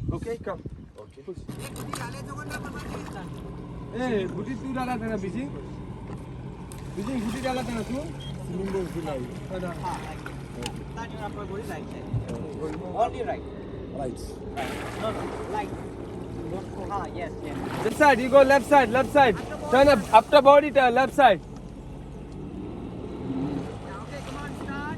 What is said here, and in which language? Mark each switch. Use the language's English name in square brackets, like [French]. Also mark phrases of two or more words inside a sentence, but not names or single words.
[English] Okay, come. [Hindi] Eh, Guti tu डाला था ना बीजी? बीजी Guti डाला था ना तू? [English] Swimming pool [Hindi] से लाई. हाँ, [English] like that. Start your upper body right side. Only right. Right. No, right. हाँ, yes, yes. This side, you go left side, left side. Turn up, after body turn, left side. Okay, come on, start.